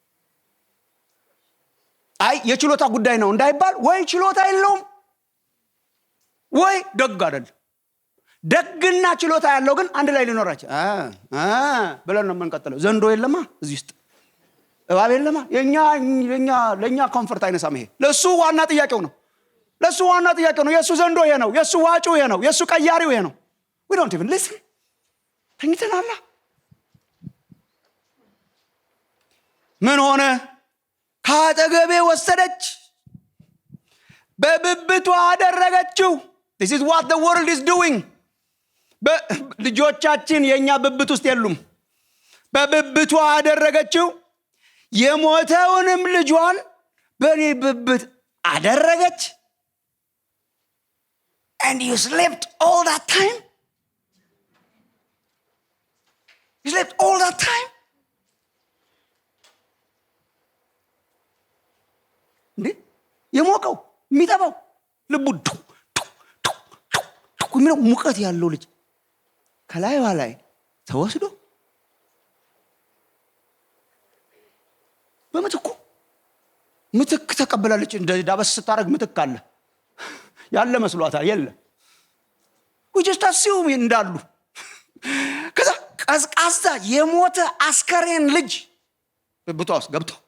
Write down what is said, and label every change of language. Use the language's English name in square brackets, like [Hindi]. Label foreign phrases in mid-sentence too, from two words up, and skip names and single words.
[Amharic] አይ የችሎታ ጉዳይ ነው እንዳይባል፣ ወይ ችሎታ የለውም ወይ ደግ አይደለም። ደግና ችሎታ ያለው ግን አንድ ላይ ሊኖራቸው ብለን ነው የምንቀጥለው። ዘንዶ የለማ እዚህ ውስጥ፣ እባብ የለማ። ለኛ ኮምፎርት አይነሳም። ይሄ ለሱ ዋና ጥያቄው ነው። ለሱ ዋና ጥያቄው ነው። የሱ ዘንዶ ይሄ ነው። የሱ ዋጩ ይሄ ነው። የሱ ቀያሪው ይሄ ነው። [English] we don't even listen። [Amharic] ተኝተናል። ምን ሆነ? ካጠገቤ ወሰደች፣ በብብቷ አደረገችው። [English] this is what the world is doing። [Amharic] ልጆቻችን የኛ ብብት ውስጥ የሉም። በብብቷ አደረገችው፣ የሞተውንም ልጇን በኔ ብብት አደረገች። [English] and you slept all that time? You slept all that time? [Amharic] እንዴ የሞቀው የሚጠባው ልቡ የሚለው ሙቀት ያለው ልጅ ከላይዋ ላይ ተወስዶ በምትኩ ምትክ ተቀበላለች። እንደ ዳበስ ስታረግ ምትክ አለ ያለ መስሏታል። የለም ወጀስታ ሲው እንዳሉ ከዛ ቀዝቃዛ የሞተ አስከሬን ልጅ በብቷስ ገብቶ